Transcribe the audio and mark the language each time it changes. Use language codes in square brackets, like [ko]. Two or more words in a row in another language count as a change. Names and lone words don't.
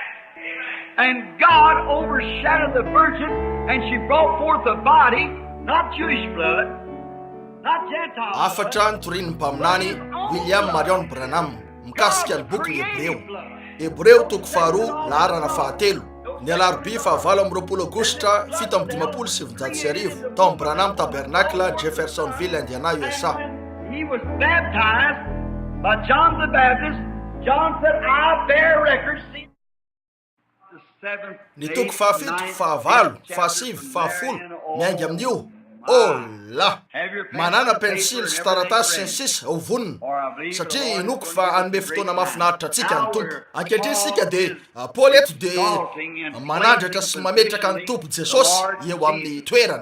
[en] And God overshadowed the virgin, and she brought forth a body, not Jewish blood, not Gentile blood. [mg] Afatra Torin Mpaminany William Marion Branham mikasika ny boky ny Hebreo toko faharoa laharana fahatelo ny alarobia fahavalo amby roapolo aogositra 1770 tao Branham Tabernacle Jeffersonville Indiana USA. [en] He was baptized by John the Baptist. John said, I bear record. [mg] Ny toko fahafito fahavalo fahasivy fahafolo miainga amin'io la manana pensily sy taratasy sy ny sisa ho vonina satria inoko fa anome fotoana mahafinaritra antsika ny tompo. Ankehitriny sika de Paoly eto de manandratra sy mametraka ny tompo Jesosy eo amin'ny toerany.